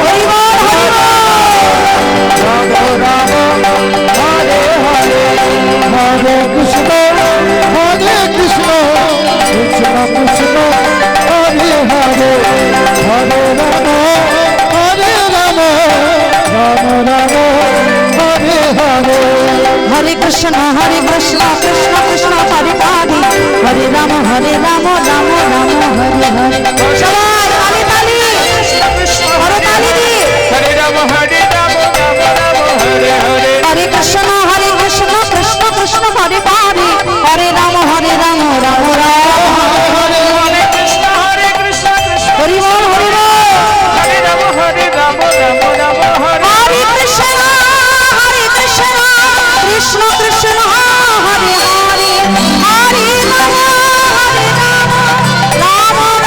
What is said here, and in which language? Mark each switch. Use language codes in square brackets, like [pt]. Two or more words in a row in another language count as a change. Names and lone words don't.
[sa] রাম হরে হরে হরে কৃষ্ণ কৃষ্ণ কৃষ্ণ হরে হরে হরে রাম রাম রাম হরে হরে। হরে কৃষ্ণ কৃষ্ণ কৃষ্ণ হরে হরে হরে রাম রাম রাম হরে হরে। [bn] সবাই তালি তালি হরে তালি দি। [sa] Hare Rama, Hare Rama, Rama Rama, Hare Hare. হরে কৃষ্ণ কৃষ্ণ কৃষ্ণ হরে হরে হরে রাম রাম রাম Hare Krishna, Hare Krishna, Krishna [bn] হরি বল হরি বল। [sa] Hare Rama, Hare Rama, Rama Rama, Hare হরে কৃষ্ণ কৃষ্ণ কৃষ্ণ হরে হরে হরে রাম রাম